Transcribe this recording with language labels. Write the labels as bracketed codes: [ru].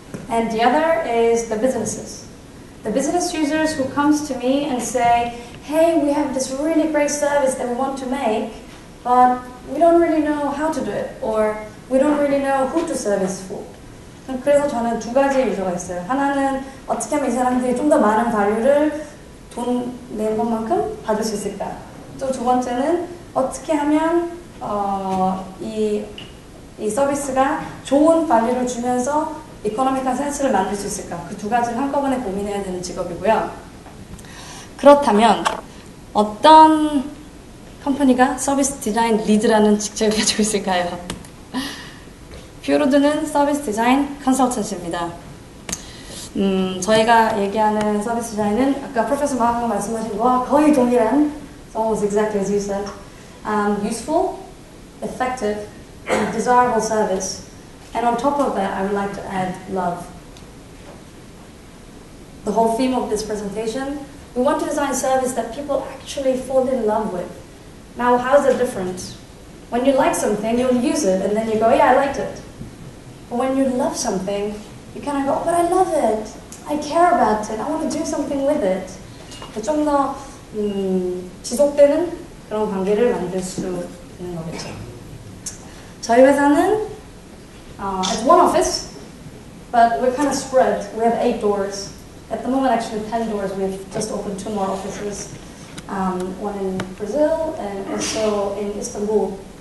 [en] And the other is the businesses. The business users who comes to me and say, hey, we have this really great service that we want to make, but we don't really know how to do it, or we don't really know who to service for. [ko] 그래서 저는 두 가지의 유저가 있어요. 하나는 어떻게 하면 이 사람들이 좀 더 많은 value 돈 낸 것만큼 받을 수 있을까? 또 두 번째는 어떻게 하면 이 서비스가 좋은 value를 주면서 이코노믹한 센스를 만들 수 있을까? 그 두 가지를 한꺼번에 고민해야 되는 직업이고요. 그렇다면 어떤 컴퍼니가 서비스 디자인 리드라는 직책을 가지고 있을까요? 퓨로드는 서비스 디자인 컨설턴시입니다. 저희가 얘기하는 서비스 디자인은 아까 프로페서 마가 말씀하신 거와 거의 동일한 [en] almost exactly as you said. Useful, effective, and desirable service. And on top of that, I would like to add love. The whole theme of this presentation, we want to design service that people actually fall in love with. Now, how is it different? When you like something, you'll use it, and then you go, yeah, I liked it. But when you love something, you kind of go, but I love it. I care about it. I want to do something with it. [ko] 좀 더 지속되는 그런 관계를 만들 수 있는 거겠죠. 저희 회사는 [en] it's one office, but we're kind of spread. We have 8 doors. At the moment, actually 10 doors. We've just opened 2 more offices. One in Brazil and also in Istanbul.